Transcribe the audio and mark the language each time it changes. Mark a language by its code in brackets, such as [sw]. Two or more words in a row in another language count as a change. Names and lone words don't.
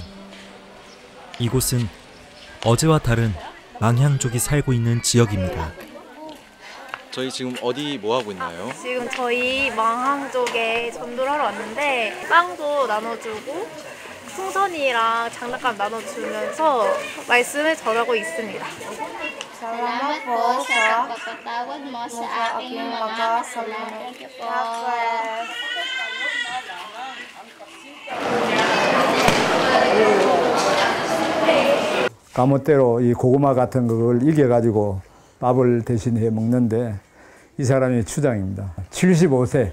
[ko] 이곳은 어제와 다른 망향족이 살고 있는 지역입니다. 저희 지금 어디 뭐 하고 있나요? 지금 저희 망향족에 전도를 하러 왔는데 빵도 나눠주고 풍선이랑 장난감 나눠주면서 말씀을 전하고 있습니다. [tl] Salamat po sa pagpatawad mo sa aking mga kasalanan. [ko] 가멋대로 이 고구마 같은 걸 이겨가지고 밥을 대신해 먹는데 이 사람이 추장입니다. 75세.